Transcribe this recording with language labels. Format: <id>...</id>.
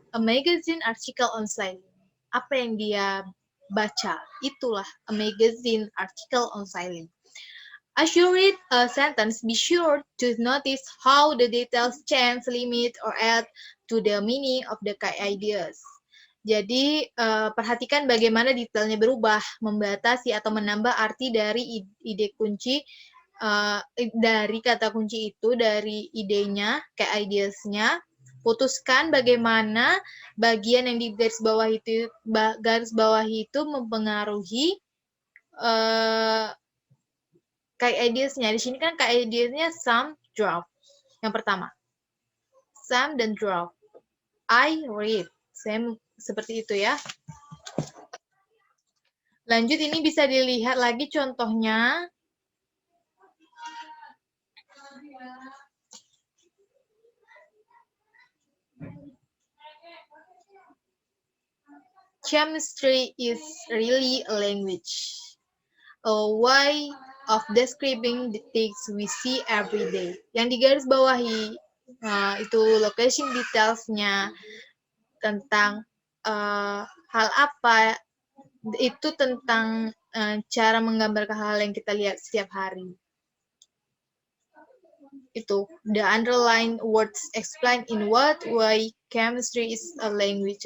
<en>A magazine article on silence.</en> <id>Apa yang dia baca? Itulah</id> <en>a magazine article on silence. As you read a sentence, be sure to notice how the details change, limit, or add to the meaning of the key ideas.</en> <id>Jadi, perhatikan bagaimana detailnya berubah, membatasi atau menambah arti dari ide kunci, dari kata kunci itu, dari idenya, key ideas-nya. Putuskan bagaimana bagian yang di garis bawah itu mempengaruhi key ideas-nya. Di sini kan key ideas-nya some, draft. Yang pertama, some dan draft.</id> <en>I read.</en> <id>Seperti itu ya. Lanjut, ini bisa dilihat lagi contohnya.</id> <en>Chemistry is really a language. A way of describing the things we see every day.</en> <id>Yang digaris bawahi itu location details-nya tentang hal apa, itu tentang cara menggambarkan hal yang kita lihat setiap hari. Itu</id> <en>the underlined words explain in what way chemistry is a language.</en>